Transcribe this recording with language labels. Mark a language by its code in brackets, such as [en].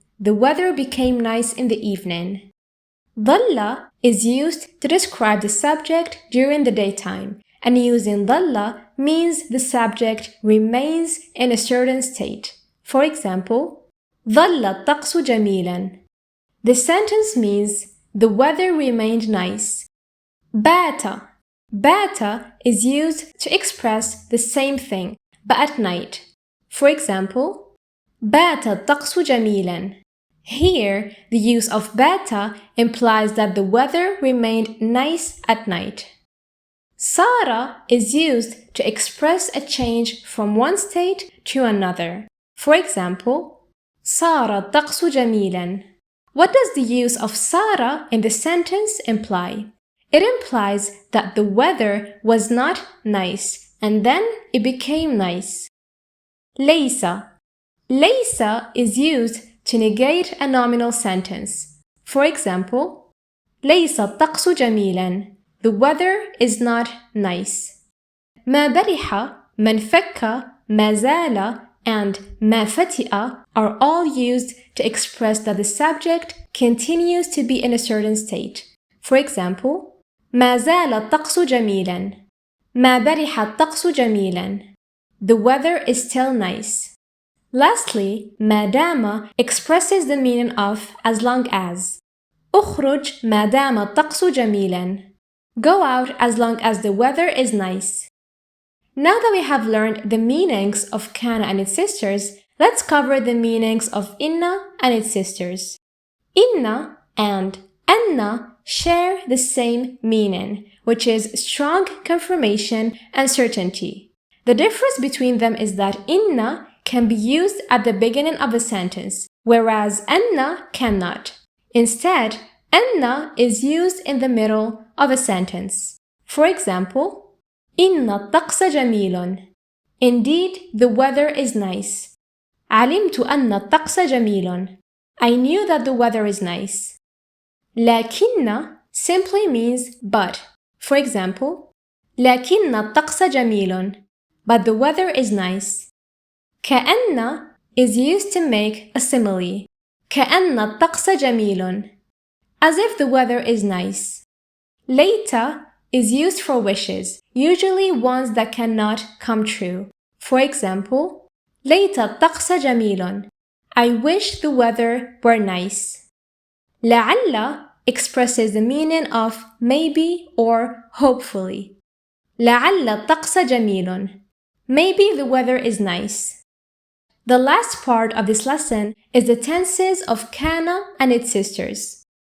[en] The weather became nice in the evening. ظل is used to describe the subject during the daytime, and using ظل means the subject remains in a certain state. For example, [ar] ظل الطقس جميلا. [en] The sentence means the weather remained nice. Bata. Bata is used to express the same thing, but at night. For example, [ar] بات الطقس جميلا. [en] Here, the use of bata implies that the weather remained nice at night. Sara is used to express a change from one state to another. For example, [ar] صار الطقس جميلا. [en] What does the use of Sara in the sentence imply? It implies that the weather was not nice and then it became nice. Laysa. Laysa is used to negate a nominal sentence. For example, [ar] ليس الطقس جميلا. [en] The weather is not nice. ما برح, من فك, ما زال, and ما فتئ are all used to express that the subject continues to be in a certain state. For example, [ar] ما زال الطقس جميلا. ما برح الطقس جميلا. [en] The weather is still nice. Lastly, ما دام expresses the meaning of as long as. [ar] اخرج ما دام الطقس جميلا. [en] Go out as long as the weather is nice. Now that we have learned the meanings of Kaana and its sisters, let's cover the meanings of Inna and its sisters. Inna and Anna share the same meaning, which is strong confirmation and certainty. The difference between them is that Inna can be used at the beginning of a sentence, whereas Anna cannot. Instead, Anna is used in the middle of a sentence. For example, [ar] إن الطقس جميل. [en] Indeed, the weather is nice. [ar] علمت أن الطقس جميل. [en] I knew that the weather is nice. لكن simply means but. For example, [ar] لكن الطقس جميل. [en] But the weather is nice. كأن is used to make a simile. [ar] كأن الطقس جميل. [en] As if the weather is nice. Later is used for wishes, usually ones that cannot come true. For example, [ar] ليت الطقس جميل. [en] I wish the weather were nice. لعل expresses the meaning of maybe or hopefully. [ar] لعل الطقس جميل. [en] Maybe the weather is nice. The last part of this lesson is the tenses of Kaana and its sisters.